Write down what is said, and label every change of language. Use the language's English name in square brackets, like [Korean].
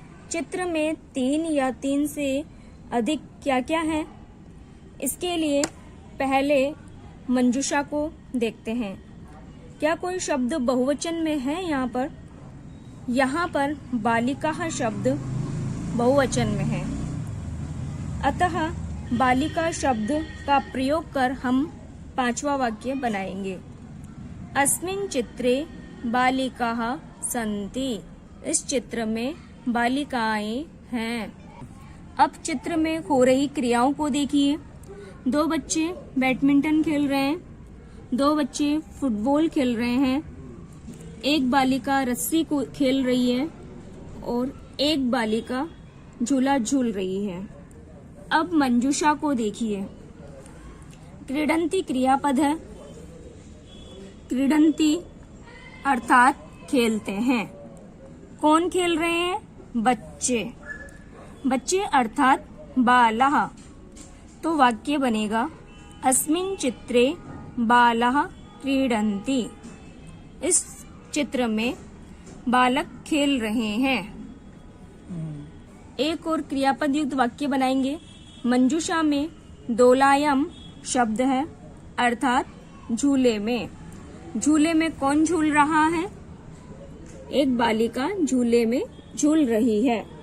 [Hindi] चित्र में 3 या 3 से अधिक क्या क्या है, इसके लिए पहले मंजूषा को देखते हैं। क्या कोई शब्द बहुवचन में है? यहाँ पर बालिका शब्द बहुवचन में है। अतः बालिका शब्द का प्रयोग कर हम 5वां वाक्य बनाएंगे। [Sanskrit] अस्मिन् चित्रे बालिकाः सन्ति। [Hindi] इस चित्र में बालिकाएं हैं। अब चित्र में हो रही क्रियाओं को देखिए। 2 बच्चे बैडमिंटन खेल रहे हैं, 2 बच्चे फुटबॉल खेल रहे हैं, एक बालिका रस्सी को खेल रही है और एक बालिका झूला झूल रही है। अब मंजूषा को देखिए। क्रीडन्ति क्रियापद है। क्रीडन्ति अर्थात खेलते हैं। कौन खेल रहे हैं? बच्चे। बच्चे अर्थात बालः। तो वाक्य बनेगा [Sanskrit] अस्मिन् चित्रे बालः क्रीडन्ति। [Hindi] इस चित्र में बालक खेल रहे हैं। एक और क्रियापद युक्त वाक्य बनाएंगे। मंजूषा में दोलायाम शब्द है अर्थात झूले में। झूले में कौन झूल रहा है? एक बालिका झूले में झूल रही है।